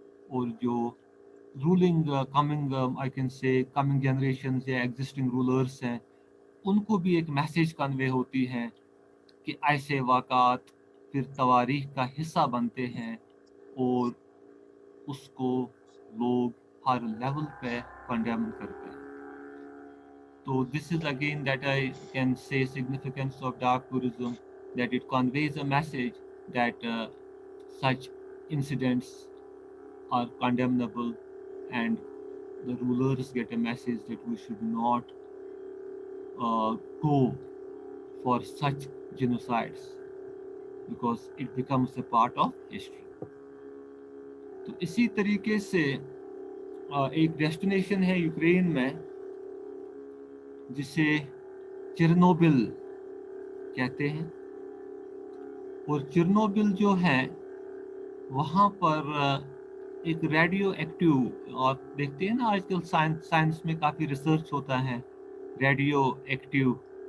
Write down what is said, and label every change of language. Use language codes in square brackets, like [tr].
[hi] और जो ruling coming [en] I can say [hi] coming generations या एग्जिस्टिंग रूलर्स हैं, उनको भी एक मैसेज कन्वे होती है कि ऐसे वाक़ात फिर तवारीख का हिस्सा बनते हैं, और उसको लोग हर लेवल पे कंडेम करते हैं. [en] तो this is again that I can say significance of dark tourism, that it conveys a message that such incidents are condemnable, and the rulers get a message that we should not go for such genocides because it becomes a part of history. [hi] तो इसी तरीके से एक destination है Ukraine में जिसे Chernobyl कहते हैं. और चेरनोबिल जो है, वहाँ पर एक रेडियो एक्टिव, आप देखते हैं ना आजकल साइंस में काफ़ी रिसर्च होता है रेडियो एक्टिव